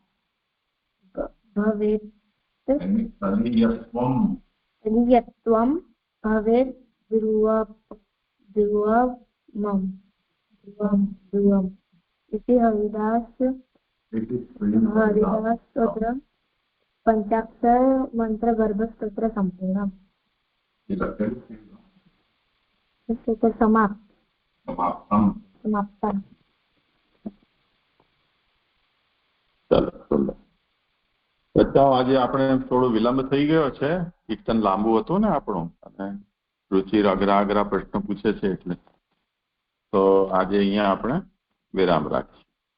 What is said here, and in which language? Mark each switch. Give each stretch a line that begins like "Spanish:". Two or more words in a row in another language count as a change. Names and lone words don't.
Sanskrit: तदीयत्वं भवेद् ध्रुवम् इति हरिदास स्तोत्र पंचाक्षर मंत्र गर्भ स्तोत्र संपूर्ण समाप्त
Gujarati: ચાલો બચ્ચાઓ આજે આપણે થોડો વિલંબ થઈ ગયો છે કીર્તન લાંબુ હતું ને આપણું અને રુચિર અઘરા પ્રશ્ન પૂછે છે એટલે તો આજે અહીંયા આપણે વિરામ રાખીએ